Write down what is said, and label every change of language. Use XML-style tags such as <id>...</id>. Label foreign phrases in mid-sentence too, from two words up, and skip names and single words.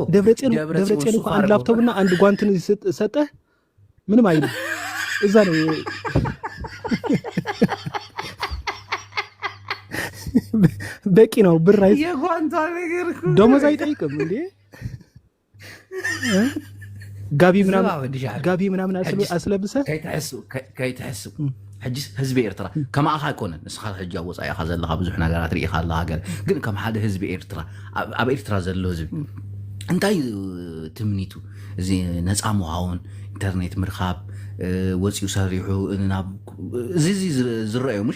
<am>ደብረ ጽዮን እኮ አንድ ላፕቶፕና አንድ ጓንትን ሰጠህ ምንም አይልም። እዛ ነው በቂ ነው። ብር የጓንቷ ነገር ደሞዝ አይጠይቅም እንዴ? ጋቢ ምናምን አስለብሰህ</am> <ti>ከይትሕስብ ሕጂስ ህዝቢ ኤርትራ ከማእኻ ኣይኮነን ንስኻ ሕጂ ኣብ ወፃኢኻ ዘለካ ብዙሕ ነገራት ርኢኻ ኣለካ ገለ ግን ከም ሓደ ህዝቢ ኤርትራ ኣብ ኤርትራ ዘሎ ህዝቢ እንታይ ትምኒቱ እዚ ነፃ ምዃውን ኢንተርኔት ምርኻብ ወፂኡ ሰሪሑ እዚ ዝረአዩ ምሽ</ti>